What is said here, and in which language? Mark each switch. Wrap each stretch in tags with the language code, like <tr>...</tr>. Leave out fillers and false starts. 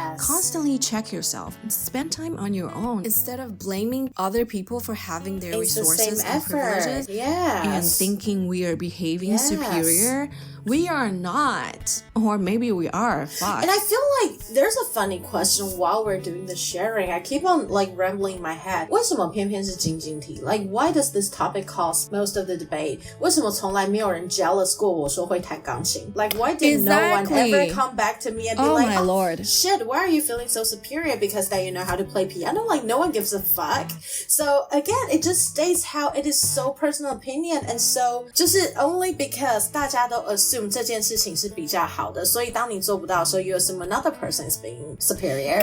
<en>Constantly check yourself and spend time on your own instead of blaming other people for having their resources and privileges and thinking we are behaving superior. We are not, or maybe we are. Fuck. And I feel like there's a funny question while we're doing the sharing. I keep on like rambling in my head.</en> <zh>为什么偏偏是晶晶体?</zh> <en>Like, why does this topic cause most of the debate?</en> <zh>为什么从来没有人 jealous 过我说会弹钢琴?</zh> <en>Like, why did no one ever come back to me and be like, my lord, shit, why are you feeling so superior because that you know how to play piano? Like, no one gives a fuck. So again, it just states how it is so personal opinion, and so</en> <zh>就是</zh> <en>only because</en> <zh>大家都</zh> <en>assume</en> <zh>这件事情是比较好的，所以当你做不到的时候</zh> <en>you assume another person is being superior.</en>